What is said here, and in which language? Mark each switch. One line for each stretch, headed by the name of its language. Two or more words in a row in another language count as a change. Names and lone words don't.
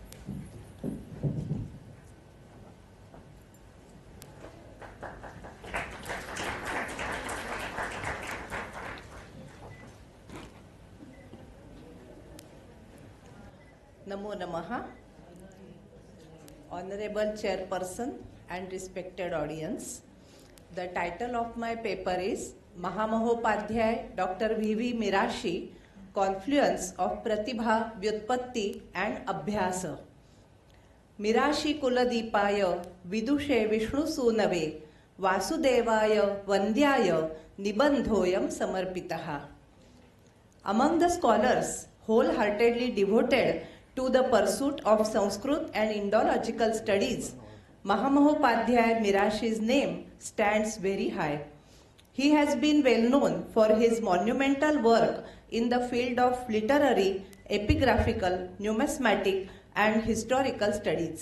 Sanskrit: नमो नमः.
English: Honorable Chairperson and respected audience, the title of my paper is Mahamahopadhyay Dr. V.V. Mirashi, Confluence of Pratibha, Vyutpatti and Abhyasa.
Sanskrit: मिराशि कुलदीपाय विदुषे विष्णु सूनवे वासुदेवाय वन्द्याय निबन्धोऽयं समर्पितः.
English: Among the scholars wholeheartedly devoted to the pursuit of Sanskrit and Indological studies, Mahamahopadhyay Mirashi's name stands very high. He has been well known for his monumental work in the field of literary, epigraphical, numismatic and historical studies.